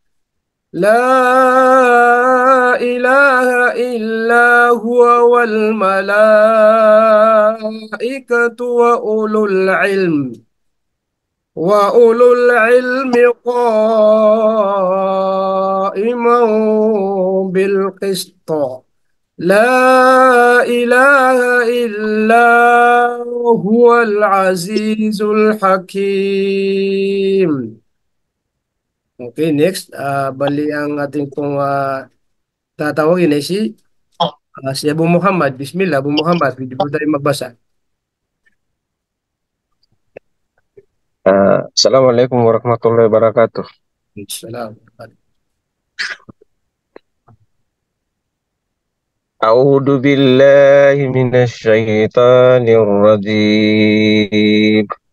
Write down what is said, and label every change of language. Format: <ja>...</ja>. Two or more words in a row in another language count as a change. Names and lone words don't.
<ar>لا إله إلا هو والملائكة وأولو العلم قائما بالقسط لا إله إلا هو العزيز الحكيم.</ar> <en>Okay, next.</en> <tl>Bali ang ating pong tatawagin ay si Abu Muhammad. Bismillah, Abu Muhammad. Pwede po tayo magbasa.</tl> <ar>السلام عليكم ورحمة الله وبركاته. Salam. أعوذ بالله من الشيطان الرجيم.</ar>